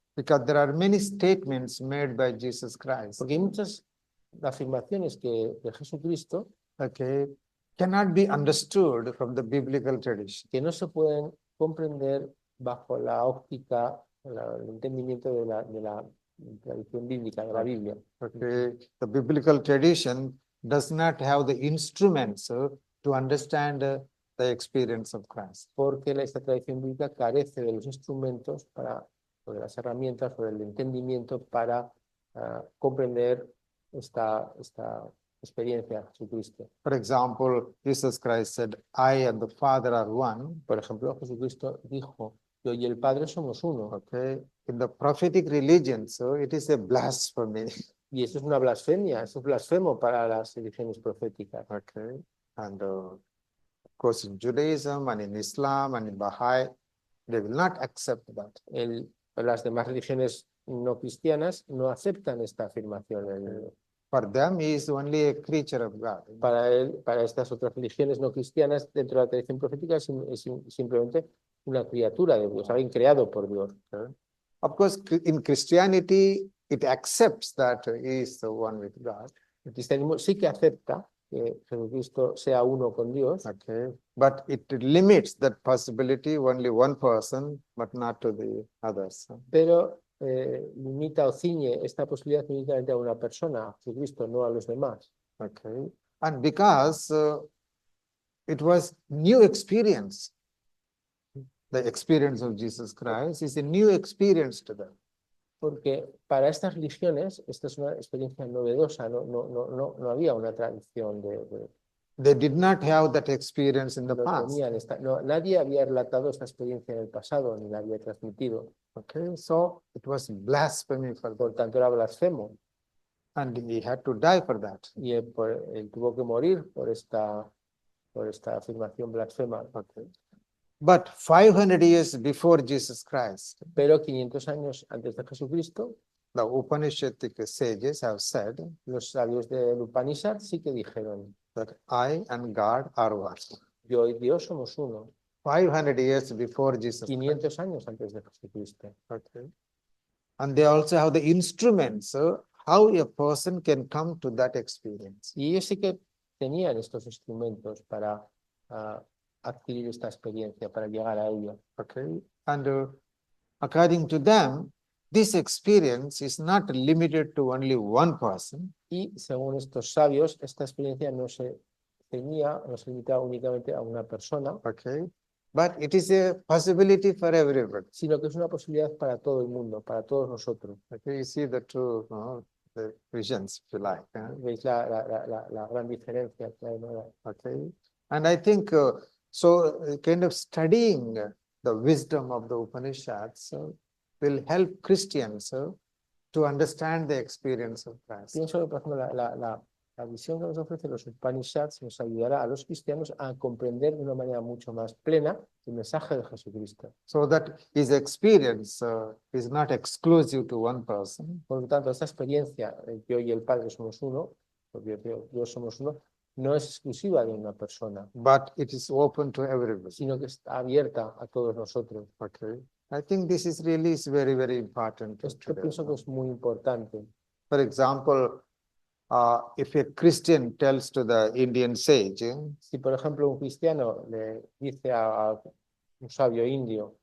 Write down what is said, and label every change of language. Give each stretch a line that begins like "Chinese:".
English: Because there are many statements made by Jesus Christ,
Spanish: Porque hay muchas afirmaciones de Jesucristo
English: okay, cannot be understood from the biblical tradition.
Spanish: que no se pueden comprender bajo la óptica, el entendimiento de la tradición bíblica, de la Biblia.
English: Okay, the biblical tradition does not have the instruments to understand the experience of Christ.
Spanish: Porque esta tradición bíblica carece de los instrumentos para o de las herramientas o del entendimiento para comprender esta experiencia de Jesucristo.
English: For example, Jesus Christ said, I and the Father are one.
Spanish: Por ejemplo, Jesucristo dijo, yo y el Padre somos uno.
English: Okay. In the prophetic religion, so it is a blasphemy.
Spanish: Y eso es una blasfemia, eso es blasfemo para las religiones proféticas.
English: Okay. And of course, in Judaism and in Islam and in Baha'i, they will not accept that.
Spanish: Las demás religiones no cristianas no aceptan esta afirmación.
English: For them, he is only a creature of God.
Spanish: Para estas otras religiones no cristianas, dentro de la tradición profética, es simplemente una criatura de Dios, alguien creado por Dios.
English: Of course, in Christianity, it accepts that he is the one with God.
Spanish: El cristianismo sí que acepta que Jesucristo sea uno con Dios,
English: Okay, but it limits that possibility only one person, but not to the others.
Spanish: pero limita o ciñe esta posibilidad únicamente a una persona, a Jesucristo, no a los demás.
English: Okay, and because it was new experience, the experience of Jesus Christ is a new experience to them.
Spanish: Porque para estas religiones esta es una experiencia novedosa, no había una tradición
English: They did not have that experience in the
Spanish: no
English: past.
Spanish: tenían nadie había relatado esta experiencia en el pasado ni la había transmitido.
English: Okay, so it was blasphemy for them,
Spanish: Por tanto era blasfemo
English: and he had to die for that.
Spanish: y él tuvo que morir por esta afirmación blasfema.
English: Okay. But 500 years before Jesus Christ,
Spanish: Pero 500 años antes de Jesucristo,
English: the Upanishadic sages have said
Spanish: los sabios del Upanishad sí que dijeron,
English: that I and God are one.
Spanish: yo y Dios somos uno.
English: 500 years before Jesus Christ.
Spanish: 500 años antes de Jesucristo.
English: Okay. And they also have the instruments, how a person can come to that experience.
Spanish: Y ellos sí que tenían estos instrumentos para adquirir esta experiencia, para llegar a ella.
English: Okay. And according to them, this experience is not limited to only one person.
Spanish: Y según estos sabios, esta experiencia no se limitaba únicamente a una persona,
English: Okay. But it is a possibility for everybody.
Spanish: sino que es una posibilidad para todo el mundo, para todos nosotros.
English: Okay. You see the two the visions, if you like.
Spanish: ¿Veis la gran diferencia que hay, ¿no?
English: Okay. And I think kind of studying the wisdom of the Upanishads will help Christians to understand the experience of Christ.
Spanish: Pienso que, por ejemplo, la visión que nos ofrecen los Upanishads nos ayudará a los cristianos a comprender de una manera mucho más plena el mensaje de Jesucristo.
English: So that his experience is not exclusive to one person.
Spanish: Por lo tanto, esta experiencia, yo y el Padre somos uno, porque Dios somos uno, no es exclusiva de una persona,
English: But it is open to everybody.
Spanish: sino que está abierta a todos nosotros.
English: Okay. I think this is really very, very important.
Spanish: Esto pienso que es muy importante.
English: For example, if a Christian tells to the Indian sage,
Spanish: Si, por ejemplo, un cristiano le dice a un sabio indio